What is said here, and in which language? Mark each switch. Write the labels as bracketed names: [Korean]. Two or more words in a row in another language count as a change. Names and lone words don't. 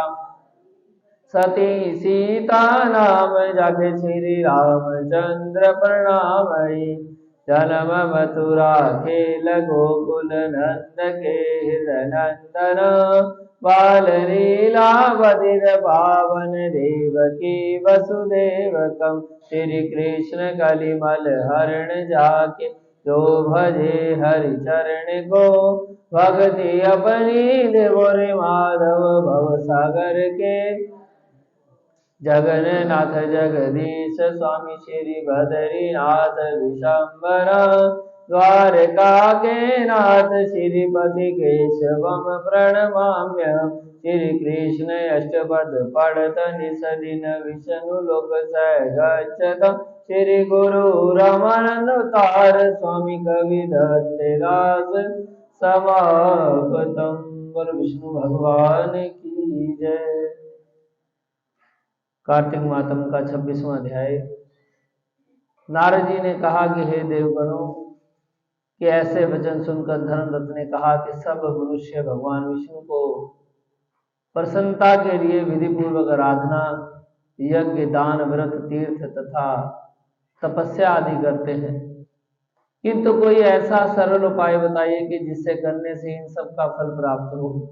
[Hindi] सती सीता नाम जग श्री रामचंद्र प्रणामई। जन्म मथुरा खेल गोकुल नंद के हृदय नंदन। बाल लीला बधिर पावन देवकी वसुदेवकम। श्री कृष्ण कलिमल हरण जाके जो भजे हरि चरण को। भक्ति अपनी देवोरे माधव भव सागर के। जगन्नाथ जगदीश स्वामी श्री बद्रीनाथ विशंबर। द्वारका के नाथ श्रीपति [Sanskrit] केशवम प्रणमाम्यहम्। [Hindi] श्री कृष्ण अष्टपद पढ़त निस दिन [Sanskrit] विष्णु लोक सह गच्छतम् [Hindi] श्री गुरु रमानंद तार स्वामी कवि दत्तदास समापतम्। बोल विष्णु भगवान की जय। कार्तिक मातम का 26वां अध्याय। नारद जी ने कहा कि हे देवगणों, कि ऐसे वचन सुनकर धर्मदत्त ने कहा कि सब मनुष्य भगवान विष्णु को प्रसन्नता के लिए विधि पूर्वक आराधना, यज्ञ, दान, व्रत, तीर्थ तथा तपस्या आदि करते हैं, किंतु कोई ऐसा सरल उपाय बताइए कि जिससे करने से इन सब का फल प्राप्त हो।